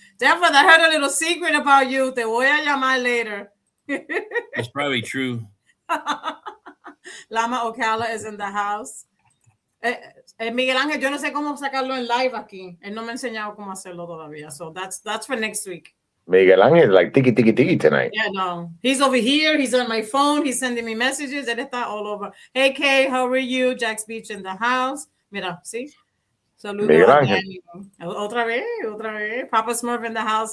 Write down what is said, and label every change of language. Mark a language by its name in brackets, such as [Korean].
[English] Danforth, I heard a little secret about you. [Spanish] Te voy a llamar [English] later. It's probably true. Lama Ocala is in the house. [Spanish] Miguel Ángel, yo no sé cómo sacarlo en [English] live [Spanish] aquí. Él no me ha enseñado cómo hacerlo todavía. [English] So that's for next week. Miguel Ángel is like tiki tonight. Yeah, no. He's over here. He's on my phone. He's sending me messages. [Spanish] Él está [English] all over. Hey, Kay, how are you? Jack's Beach in the house. [Spanish] Mira, [English] see? [Spanish] Saludos Miguel a Ángel. [English] Daniel. [Spanish] Otra vez. [English] Papa Smurf in the house.